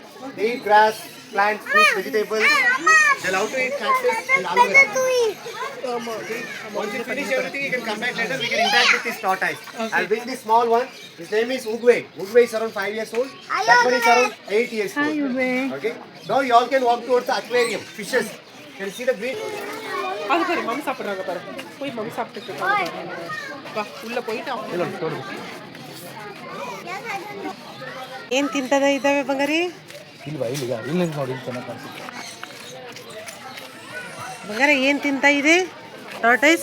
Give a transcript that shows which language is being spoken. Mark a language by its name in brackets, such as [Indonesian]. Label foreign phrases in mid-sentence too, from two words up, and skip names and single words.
[English] They eat grass, plants, fruits, vegetables. They love to eat cactus and aloe vera. Once you finish everything, you can come back later. We can interact with this tortoise. I'll bring this small one. His name is Ugwe. Ugwe is around 5 years old. That one is around 8 years old. Okay. Now you all can walk towards the aquarium. Fishes. Can you see the green? [Tamil] அது சரி மம்மி சாப்பிட்றாங்க பாரு. போய் மம்மி சாப்பிட்டு வா உள்ள போயிட்டு [Kannada] ಏನು ತಿಂತದ ಇದ್ದಾವೆ ಬಂಗಾರಿ? ಇಲ್ವಾ ಇಲ್ಲಿಗ ಇಲ್ಲ ನೋಡಿ ಇಲ್ಲಿ ಚೆನ್ನಾಗಿ ಕಾಣಿಸುತ್ತೆ. ಬಂಗಾರ ಏನು ತಿಂತಾ ಇದೆ ಟಾರ್ಟೈಸ್?